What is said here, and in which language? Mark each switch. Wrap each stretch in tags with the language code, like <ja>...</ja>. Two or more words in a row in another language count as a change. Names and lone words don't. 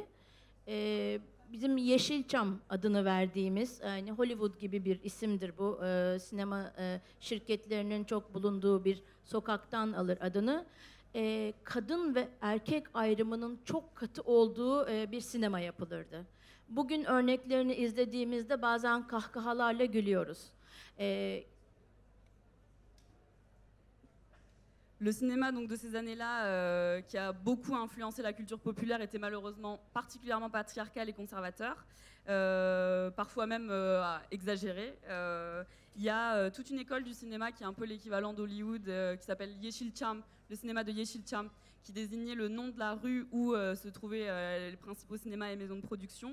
<tr>Bizim Yeşilçam adını verdiğimiz, yani Hollywood gibi bir isimdir bu. Sinema şirketlerinin çok bulunduğu bir sokaktan alır adını. Kadın ve erkek ayrımının çok katı olduğu bir sinema yapılırdı. Bugün örneklerini izlediğimizde bazen kahkahalarla gülüyoruz.</tr> <fr>Le cinéma donc, de ces années-là, qui a beaucoup influencé la culture populaire, était malheureusement particulièrement patriarcal et conservateur, parfois même exagéré. Il y a toute une école du cinéma qui est un peu l'équivalent d'Hollywood, qui s'appelle Yeşilçam, le cinéma de Yeşilçam, qui désignait le nom de la rue où se trouvaient les principaux cinémas et maisons de production.</fr>